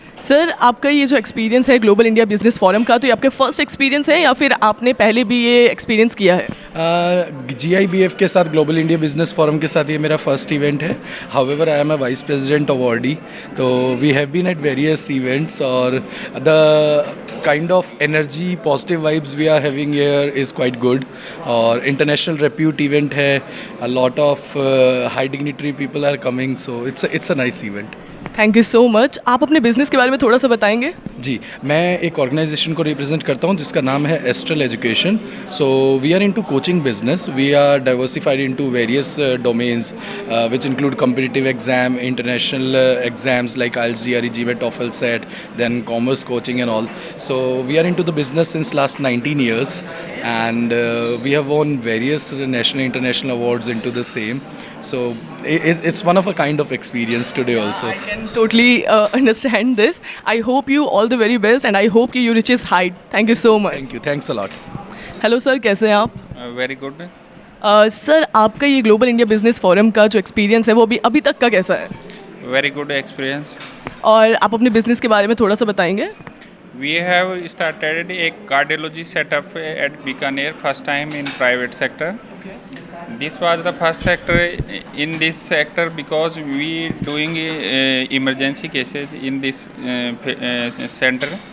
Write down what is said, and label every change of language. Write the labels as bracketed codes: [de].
[hi] Sir आपका ये जो एक्सपीरियंस है ग्लोबल इंडिया बिजनेस फोरम का, तो ये आपका फर्स्ट एक्सपीरियंस है या फिर आपने पहले भी ये एक्सपीरियंस किया है? GIBF के साथ ग्लोबल इंडिया बिजनेस फोरम के साथ ये मेरा फर्स्ट इवेंट है. [en] However I am a vice president awardee, तो we have been at various events और the kind of energy, positive vibes we are having here is quite good. और international repute event है, a lot of high dignitary people are coming, so it's a nice event. Thank you so much. [hi] आप अपने business के बारे में थोड़ा सा बताएंगे? जी, मैं एक ऑर्गेनाइजेशन को रिप्रेजेंट करता हूँ जिसका नाम है astral education. [en] So we are into coaching business. We are diversified into various domains which include competitive exam, international exams like IELTS, GRE, GMAT, TOEFL, SET, then commerce coaching and all. So we are into the business since last 19 years and we have won various national international awards into the same. So it's one of a kind of experience today also. I can totally understand this. I hope you all the very best and I hope you reach this height. Thank you so much. Thank you. Thanks a lot. [hi] Hello sir, कैसे हैं आप? [en] Very good. [hi] Sir आपका ये global India business forum का जो experience है वो अभी तक का कैसा है? [en] Very good experience. [hi] और आप अपने बिजनेस के बारे में थोड़ा सा बताएंगे? [en] We have started a cardiology setup at Bikaner, first time in private sector. Okay. This was the first sector in this sector because we doing emergency cases in this center.